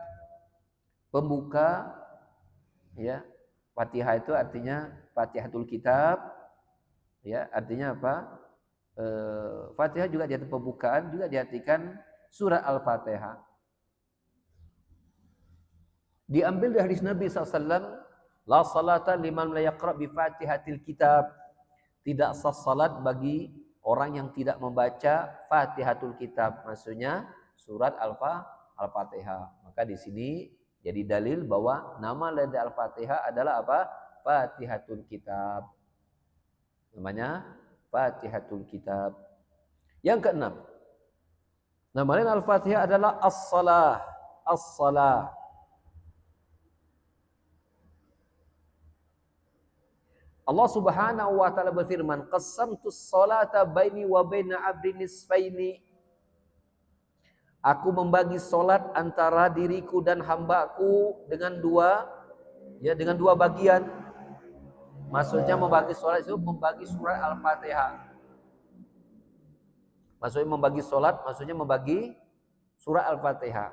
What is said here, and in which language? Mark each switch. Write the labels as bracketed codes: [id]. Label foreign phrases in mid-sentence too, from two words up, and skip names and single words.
[id] Pembuka ya. Fatihah itu artinya Fatihatul Kitab. Ya, artinya apa? Fatihah juga diartikan pembukaan, juga diartikan surat Al-Fatihah. Diambil dari hadis Nabi SAW, [ar] la salata liman la yaqra bi fatihatil kitab. [id] Tidak sah salat bagi orang yang tidak membaca Fatihatul Kitab, maksudnya surat Al-Fatihah. Maka di sini jadi dalil bahwa nama lain Al-Fatihah adalah apa? Fatihatul Kitab. Namanya Fatihatul Kitab. Yang keenam, nama lain Al-Fatihah adalah as-salah. As-salah. Allah [ar] Subhanahu wa taala [id] berfirman, [ar] "Qasamtus salata baini wa baina 'abdi nisfaini." [id] Aku membagi salat antara diriku dan hambaku dengan dua bagian. Maksudnya membagi salat itu membagi surat Al-Fatihah. Maksudnya membagi salat, maksudnya membagi surat Al-Fatihah.